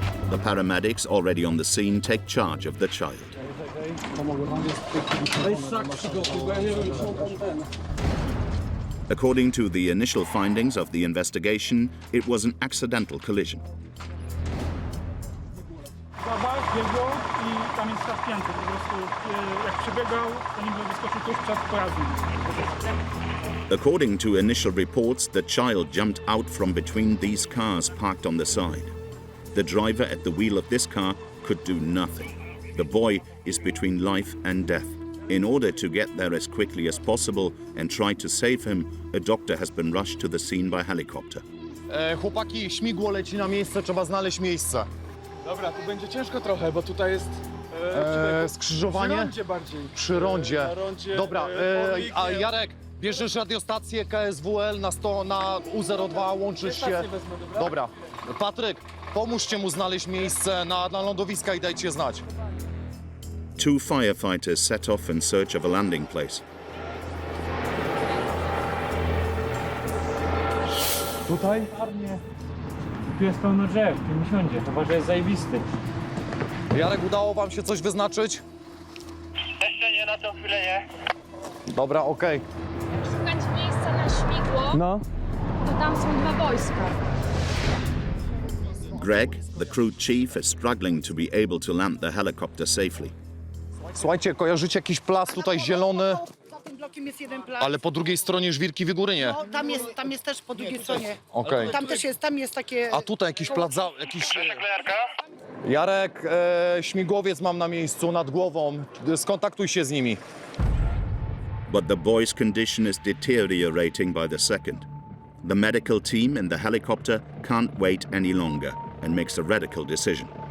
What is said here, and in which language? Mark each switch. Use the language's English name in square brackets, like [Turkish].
[English] The paramedics already on the scene take charge of the child. According to the initial findings of the investigation, it was an accidental collision. [Polish] Biegło i tam jest zapięty. Po prostu jak przebiegał, to niby wyskoczył tuż przed pojazdem. [English] According to initial reports, the child jumped out from between these cars parked on the side. The driver at the wheel of this car could do nothing. The boy is between life and death. In order to get there as quickly as possible and try to save him, a doctor has been rushed to the scene by helicopter. [Polish] Chłopaki, śmigło leci na miejsce, trzeba znaleźć miejsce. Dobra, tu będzie ciężko trochę, bo tutaj jest skrzyżowanie? przy rondzie bardziej. Przy rondzie. Na rondzie, Dobra, a Jarek, bierzesz radiostację KSWL na U02, łączysz się. Wezmę, Dobra. Patryk, pomóżcie mu znaleźć miejsce na lądowiska i dajcie znać. [English] 2 firefighters set off in search of a landing place. [Polish] Tutaj? Tu jest pełno drzew, tu nie siądzie, chyba że jest zajebisty. Jarek, udało wam się coś wyznaczyć? Jeszcze nie, na tą chwilę nie. Dobra, okej. Szukać miejsca na śmigło, No. to tam są 2 wojska. [English] Greg, the crew chief, is struggling to be able to land the helicopter safely. [Polish] Słuchajcie, kojarzycie jakiś plac tutaj zielony, Za tym blokiem jest jeden plac. ale po drugiej stronie Żwirki Wigury nie. No, tam jest też po drugiej stronie. Okej. Tam też jest, tam jest takie... A tutaj jakiś plac, Jarek, śmigłowiec mam na miejscu, nad głową. Skontaktuj się z nimi. [English] But the boy's condition is deteriorating by the second. The medical team in the helicopter can't wait any longer and makes a radical decision.